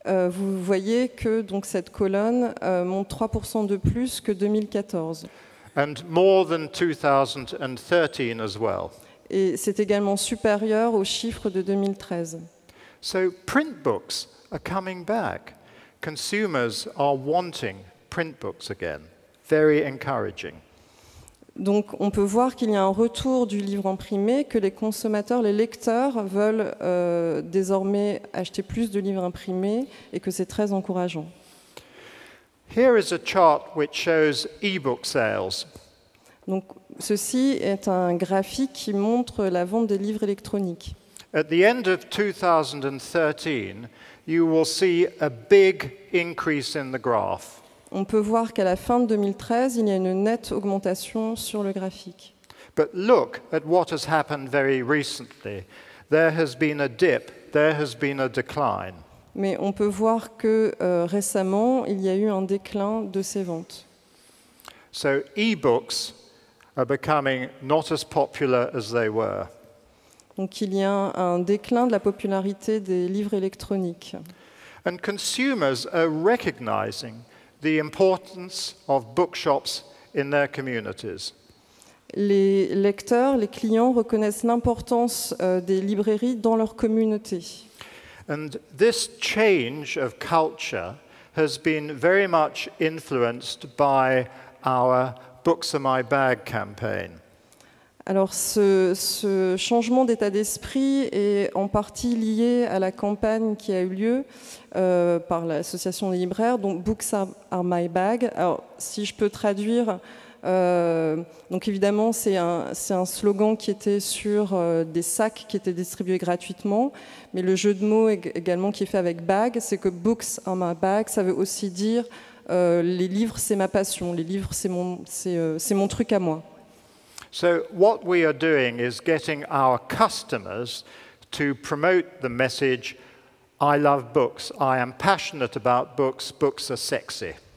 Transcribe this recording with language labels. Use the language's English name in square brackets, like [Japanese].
[French] Vous voyez que donc, cette colonne monte 3% de plus que 2014. [English] And more than 2013 as well. [French] Et c'est également supérieur aux chiffres de 2013. [English] So print books are coming back. Consumers are wanting print books again. Very encouraging. [French] Donc on peut voir qu'il y a un retour du livre imprimé, que les consommateurs, les lecteurs veulent désormais acheter plus de livres imprimés et que c'est très encourageant. [English] Here is a chart which shows e-book sales. [French] Donc ceci est un graphique qui montre la vente des livres électroniques. [English] At the end of 2013, you will see a big increase in the graph. [French] On peut voir qu'à la fin de 2013, il y a une nette augmentation sur le graphique. [English] But look at what has happened very recently. There has been a dip, there has been a decline. [French] Mais on peut voir que récemment, il y a eu un déclin de ces ventes. [English] So e-books are becoming not as popular as they were. [French] Donc il y a un déclin de la popularité des livres électroniques. [English] And consumers are recognizing the importance of bookshops in their communities. [French] Les lecteurs, les clients reconnaissent l'importance des librairies dans leur communauté. [English] And this change of culture has been very much influenced by our Books Are My Bag campaign. [French] Alors ce changement d'état d'esprit est en partie lié à la campagne qui a eu lieu par l'association des libraires, donc Books Are My Bag. Alors si je peux traduire, donc évidemment c'est un slogan qui était sur des sacs qui étaient distribués gratuitement, mais le jeu de mots également qui est fait avec bag, c'est que Books Are My Bag, ça veut aussi dire les livres c'est ma passion, les livres c'est mon truc à moi. [English] So what we are doing is getting our customers to promote the message, I love books, I am passionate about books, books are sexy.